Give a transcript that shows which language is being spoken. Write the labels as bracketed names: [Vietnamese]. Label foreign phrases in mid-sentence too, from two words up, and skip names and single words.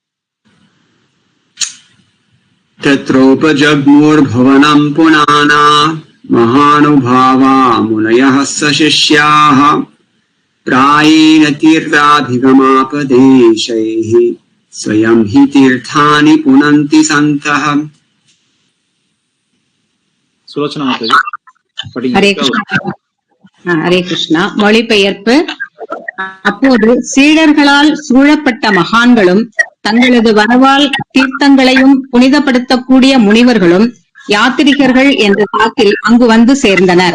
[Sanskrit] तत्रोपजग्मुः भुवनं पुनाना महानुभावा मुनयः सशिष्याः प्रायेण तीर्थाभिगमापदेशैः स्वयं हि तीर्थानि पुनन्ति सन्तः. [Tamil] சுலோச்சனா ஹரே கிருஷ்ணா. ஹரே கிருஷ்ணா. மொழிபெயர்ப்பு. அப்போது சீடர்களால் சூழப்பட்ட மகான்களும் தங்களது வரவால் தீர்த்தங்களையும் புனிதப்படுத்தக்கூடிய முனிவர்களும் யாத்திரிகர்கள் என்ற சாக்கில் அங்கு வந்து சேர்ந்தனர்.